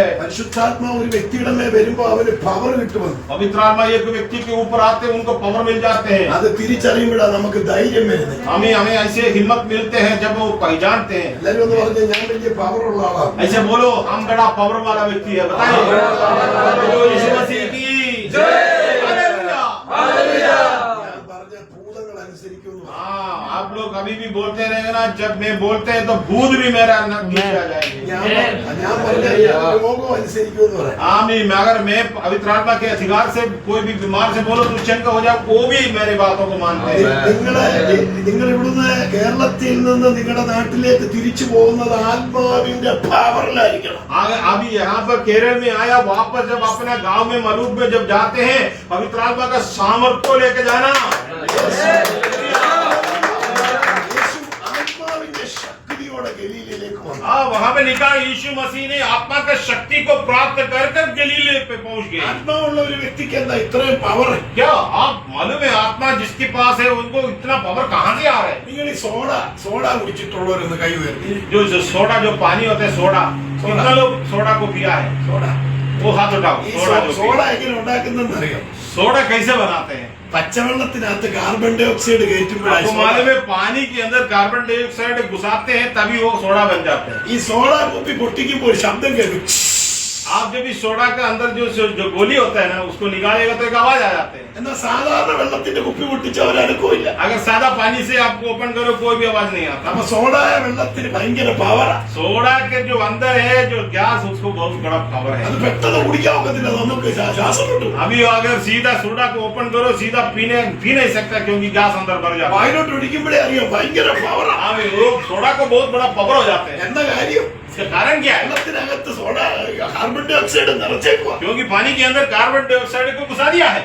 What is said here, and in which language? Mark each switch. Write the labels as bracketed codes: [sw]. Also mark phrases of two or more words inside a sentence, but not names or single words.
[ml] പരിശുദ്ധാത്മാവ് ഒരു വ്യക്തിയുടെ മേൽ വരുമ്പോ അവന് പവർ കിട്ടുമെന്ന് [hi] पवित्र आत्मा एक व्यक्ति के ऊपर आते हैं, उनको पावर मिल जाते हैं। [ml] അത് തിരിച്ചറിയുമ്പോഴാണ് നമുക്ക് ധൈര്യം വരുന്നത്. [hi] हमें ऐसे हिम्मत मिलते हैं जब वो पहचानते हैं। [ml] എല്ലാരും ഒന്ന് പറഞ്ഞ ഞാൻ വലിയ പവറുള്ള ആളാണ്. [hi] ऐसे बोलो हम बड़ा पावर वाला व्यक्ति है। बताइए यीशु मसीह की जय। हालेलुया हालेलुया। [ml] ഞാൻ പറഞ്ഞ ഭൂതങ്ങൾ അനുസരിക്കുന്നു. [hi] हाँ, आप लोग कभी भी बोलते रहेंगे ना, जब मैं बोलते हैं तो भूत भी मेरा पीछे आ जाएंगे। [ml] ഞാൻ പറഞ്ഞ രോഗം അനുസരിക്കുമെന്ന് പറയാം. [hi] आमीन। अगर मैं पवित्र आत्मा के अधिकार से कोई भी बीमार से बोलो तो चंगा हो जाए, वो भी मेरी बातों को मानते हैं। [ml] നിങ്ങൾ ഇവിടുന്ന് കേരളത്തിൽ നിന്ന് നിങ്ങളുടെ നാട്ടിലേക്ക് തിരിച്ചു പോകുന്നത് ആത്മാവിന്റെ പവറിലായിരിക്കണം. [hi] अभी यहाँ पर केरल में आया, वापस जब अपना गांव में मलूक में जब जाते हैं, पवित्र आत्मा का सामर्थ्य लेके जाना। [ml] ആത്മാവിന്റെ ശക്തിയോടെ ഗലീലയിലേക്ക് വന്നു. [hi] वहाँ पे लिखा यीशु मसीह ने आत्मा का शक्ति को प्राप्त कर कर गलीले पे पहुँच गए। [ml] ആത്മാവുള്ള ഒരു വ്യക്തിക്ക് എന്താ ഇത്രയും പവർ? [hi] क्या आप मालूम है आत्मा जिसके पास है उनको इतना पावर कहाँ से आ रहा है? [ml] നിങ്ങൾ ഈ സോഡ കുടിച്ചിട്ടുള്ളവരൊന്ന് കൈ ഉയർത്തി. [hi] जो सोडा, जो पानी होता है सोडा, कितना लोग सोडा को पिया है? [ml] സോഡ [hi] वो हाथ उठाओ। [ml] ഈ [hi] सोडा जो [ml] സോഡ [hi] पिया। [ml] എങ്ങനെ ഉണ്ടാക്കുന്നതെന്ന് അറിയാം? [hi] सोडा कैसे बनाते हैं? [ml] പച്ചവെള്ളത്തിനകത്ത് [en] carbon dioxide [ml] കയറ്റുമ്പോഴാണ് [hi] आपको मालूम है पानी के अंदर [en] carbon dioxide [hi] घुसाते हैं तभी वो सोडा बन जाते हैं। [ml] ഈ സോഡ കുപ്പി പൊട്ടിക്കുമ്പോൾ ഒരു ശബ്ദം കേൾക്കും. [hi] आप जब इस सोडा के अंदर जो गोली होता है ना, उसको निकालेगा तो एक आवाज आ जाते हैं। [ml] എന്നാൽ സാധാരണ വെള്ളത്തിന്റെ കുപ്പി പൊട്ടിച്ച ഒരനക്കമില്ല. [hi] अगर सादा पानी से आपको ओपन करो कोई भी आवाज नहीं आता। [ml] അപ്പൊ സോഡായ വെള്ളത്തിന് ഭയങ്കര പവറാ. [hi] सोडा के जो अंदर है जो गैस, उसको बहुत बड़ा पावर [ml] അത് [hi] है। [ml] പെട്ടെന്ന് കുടിക്കാൻ ഒക്കത്തില്ല, നമുക്ക് ശ്വാസം കിട്ടും. [hi] अभी अगर सीधा सोडा को ओपन करो, सीधा पी नहीं सकता क्योंकि गैस अंदर भर जाता है। [ml] വായിലോട്ട് ഒഴിക്കുമ്പോഴേ അറിയാം ഭയങ്കര പവറാ. [hi] हाँ, लोग सोडा को बहुत बड़ा पावर हो जाते हैं। [ml] എന്താ കാര്യം? [hi] इसका कारण क्या है? [ml] വെള്ളത്തിനകത്ത് സോഡ [en] carbon dioxide [ml] നിറച്ചേക്കുക. [hi] क्योंकि पानी के अंदर [en] carbon dioxide [hi] को घुसा दिया है।